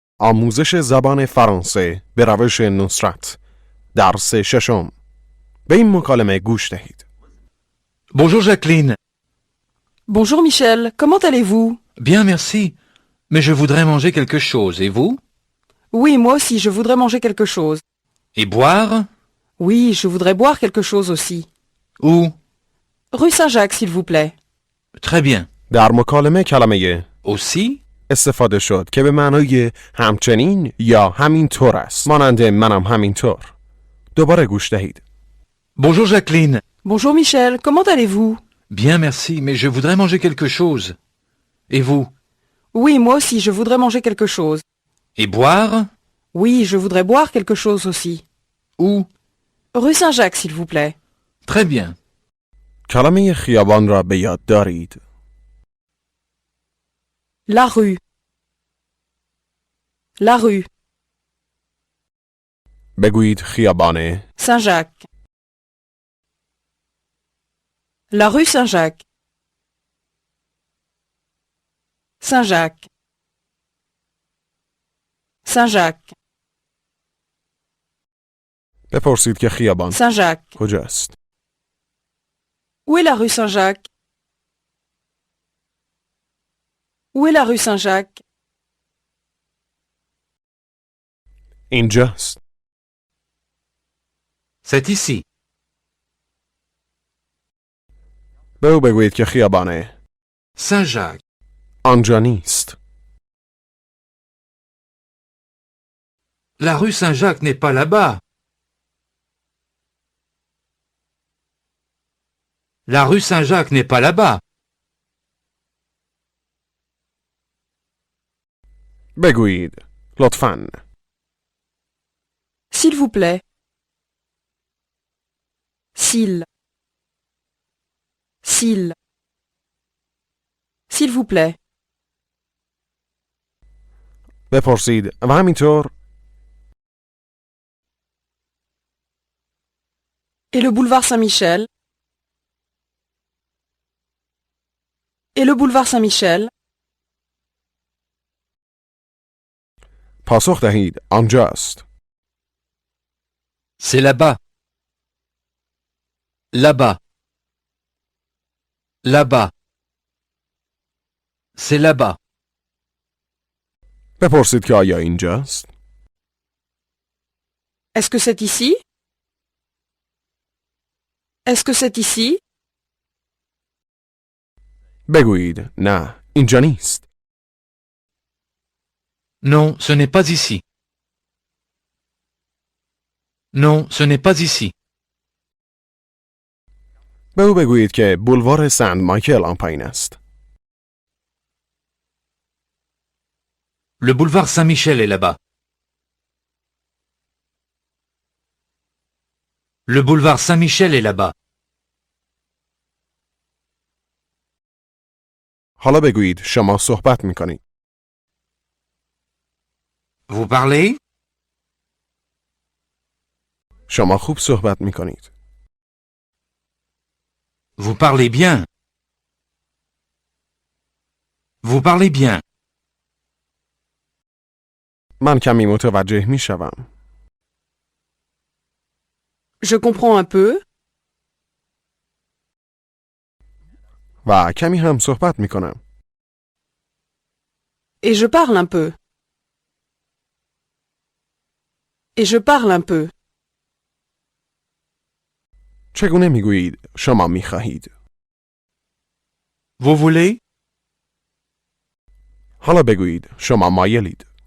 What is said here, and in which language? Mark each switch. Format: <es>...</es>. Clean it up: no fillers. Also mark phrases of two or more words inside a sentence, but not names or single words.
<fa>آموزش زبان فرانسه به روش نصرت درس ششم. به این مکالمه گوش دهید.</fa> <fr>Bonjour Jacqueline. Bonjour Michel, comment allez-vous? Bien, merci. Mais je voudrais manger quelque chose. Et vous? Oui, moi aussi, je voudrais manger quelque chose. Et boire? Oui, je voudrais boire quelque chose aussi. Où? Rue Saint-Jacques, s'il vous plaît. Très bien.</fr> <fa>در مکالمه کلمه Aussi? استفاده شد که به معنای همچنین یا همینطور است، مانند منم همینطور. دوباره گوش دهید.</fa> <fr>Bonjour Jacqueline. Bonjour Michel, comment allez-vous? Bien, merci. Mais je voudrais manger quelque chose. Et vous? Oui, moi aussi, je voudrais manger quelque chose. Et boire? Oui, je voudrais boire quelque chose aussi. Où? Rue Saint-Jacques, s'il vous plaît. Très bien.</fr> <fa>کلمه خیابان را به یاد دارید.</fa> <fr>La rue. La rue.</fr> <fa>بگویید خیابان.</fa> <fr>Saint-Jacques. La rue Saint-Jacques. Saint-Jacques. Saint-Jacques.</fr> <fa>بپرسید که خیابان Saint-Jacques. کجاست؟</fa> <fr>Où est la rue Saint-Jacques? Où est la rue Saint-Jacques?</fr> <fa>اینجاست.</fa> <fr>C'est ici.</fr> <fa>به او بگویید که خیابان Saint-Jacques. آنجا نیست.</fa> <fr>La rue Saint-Jacques n'est pas là-bas. La rue Saint-Jacques n'est pas là-bas.</fr> <fa>بگویید لطفاً.</fa> <fr>S'il vous plaît. S'il. S'il. S'il vous plaît.</fr> <fa>بپرسید و همینطور.</fa> <fr>Et le boulevard Saint-Michel? Et le boulevard Saint-Michel?</fr> <fa>پاسخ دهید آنجاست.</fa> <fr>C'est là-bas. Là-bas. Là-bas. C'est là-bas.</fr> <fa>بپرسید که آیا اینجاست؟</fa> <fr>Est-ce que c'est ici? Est-ce que c'est ici?</fr> <fa>بگویید نه اینجا نیست.</fa> <fr>Non, ce n'est pas ici. Non, ce n'est pas ici.</fr> <fa>به او بگویید که بولوار سنت مایکل آن پایین است.</fa> <fr>Le boulevard Saint-Michel est là-bas. Le boulevard Saint-Michel est là-bas.</fr> <fa>حالا بگویید شما صحبت میکنید.</fa> <fr>Vous parlez?</fr> <fa>شما خوب صحبت میکنید.</fa> <fr>Vous parlez bien. Vous parlez bien.</fr> <fa>من کمی متوجه میشوم.</fa> <fr>Je comprends un peu.</fr> <fa>و کمی هم صحبت میکنم.</fa> <fr>Et je parle un peu. Et je parle un peu.</fr> <fa>چگونه میگویید شما میخواهید؟</fa> <fr>Vous voulez?</fr> <fa>حالا بگویید شما مایلید.</fa>